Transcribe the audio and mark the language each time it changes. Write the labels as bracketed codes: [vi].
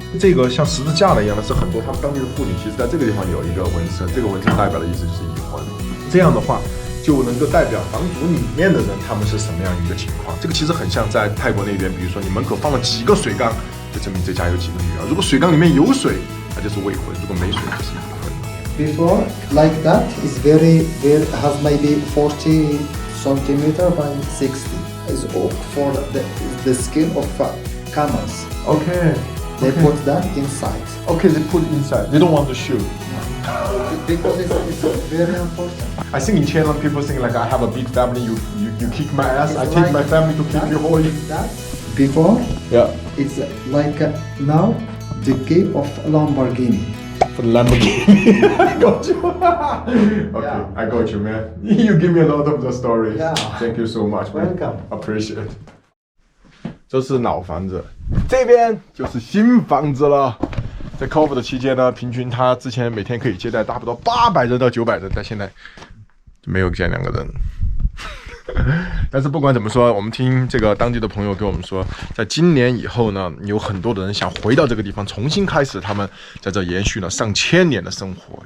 [zh] 这个像十字架的一样的是很多他们当地的妇女，其实在这个地方有一个纹身，这个纹身代表的意思就是已婚。这样的话，就能够代表房主里面的人他们是什么样一个情况。这个其实很像在泰国那边，比如说你门口放了几个水缸，就证明这家有几个女儿。如果水缸里面有水，那就是未婚；如果没水，就是已婚。 [en] Before, like that, is very has maybe 40 centimeter by 60. Is for the skin of camels. Okay. They put that inside. Okay, they put inside. They don't want to shoot. Because it's very important. I think in Thailand people think like I have a big family. You kick my ass. I take my family to kick you whole. Before, Yeah. it's like now the key of Lamborghini. For the Lamborghini. I got you. Okay, Yeah. I got you, man. You give me a lot of the stories. Yeah. Thank you so much, man. Welcome. Appreciate. [zh] 这是老房子，这边就是新房子了。在 COVID 的期间呢，平均他之前每天可以接待差不多800人到900人，但现在没有见2个人。但是不管怎么说，我们听这个当地的朋友跟我们说，在今年以后呢，有很多的人想回到这个地方，重新开始他们在这延续了上千年的生活。